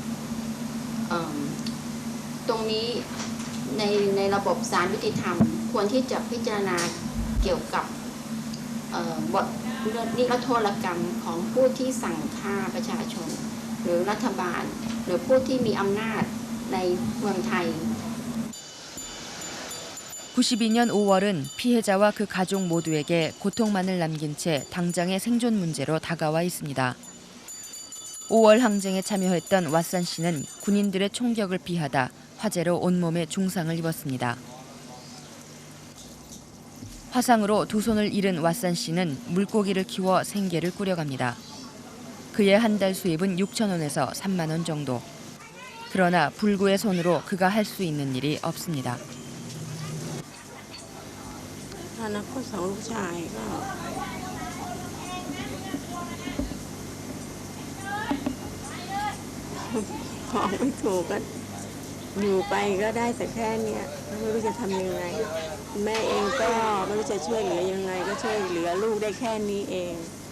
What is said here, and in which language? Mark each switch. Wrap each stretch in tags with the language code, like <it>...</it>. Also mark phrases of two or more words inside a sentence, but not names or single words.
<th>ตรงนี้ในระบบศาลยุติธรรมควรที่จะพิจารณาเกี่ยวกับบทนิรโทษกรรมของผู้ที่สั่งฆ่าประชาชนหรือรัฐบาลหรือผู้ที่มีอำนาจในเมืองไทย</th> <ko>92년 5월은 피해자와 그 가족 모두에게 고통만을 남긴 채 당장의 생존 문제로 다가와 있습니다. 5월 항쟁에 참여했던 왓산 씨는 군인들의 총격을 피하다 화재로 온몸에 중상을 입었습니다. 화상으로 두 손을 잃은 왓산 씨는 물고기를 키워 생계를 꾸려갑니다. 그의 한 달 수입은 6,000원에서 3만 원 정도. 그러나 불구의 손으로 그가 할 수 있는 일이 없습니다.</ko> <th>อนาคตของลูกชายก็บอกไม่ถูกก็อยู่ไปก็ได้แต่แค่นี้ไม่รู้จะทำยังไงแม่เองก็ไม่รู้จะช่วยเหลือยังไงก็ช่วยเหลือลูกได้แค่นี้เอง</th>